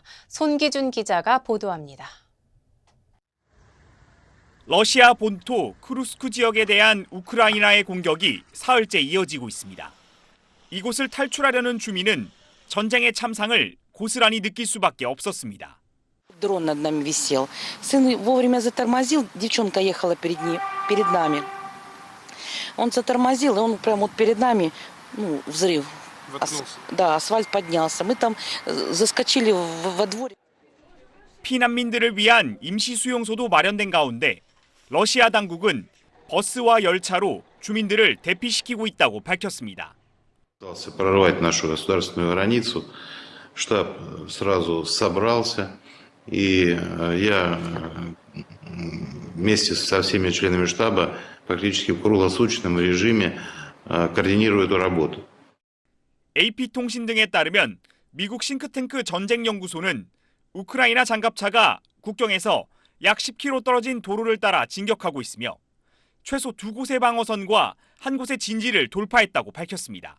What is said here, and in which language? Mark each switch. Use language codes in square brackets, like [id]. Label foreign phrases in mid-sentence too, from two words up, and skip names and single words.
[ko] 손기준 기자가 보도합니다. 러시아 본토 크루스크 지역에 대한 우크라이나의 공격이 사흘째 이어지고 있습니다. 이곳을 탈출하려는 주민은 전쟁의 참상을 고스란히 느낄 수밖에 없었습니다. [ru] Дрон над нами висел. Сын вовремя затормозил, девчонка ехала перед нами. Он затормозил, и он прямо вот перед нами, взрыв. Да, асфальт поднялся. Мы там заскочили во дворе. [ko] 피난민들을 위한 임시 수용소도 마련된 가운데 러시아 당국은 버스와 열차로 주민들을 대피시키고 있다고 밝혔습니다. [ru] Прорвать нашу государственную границу, штаб сразу собрался, и я вместе со всеми членами штаба практически в круглосуточном режиме координирую эту работу. [ko] AP통신 등에 따르면 미국 싱크탱크 전쟁연구소는 우크라이나 장갑차가 국경에서 약 10km 떨어진 도로를 따라 진격하고 있으며 최소 2곳의 방어선과 1곳의 진지를 돌파했다고 밝혔습니다.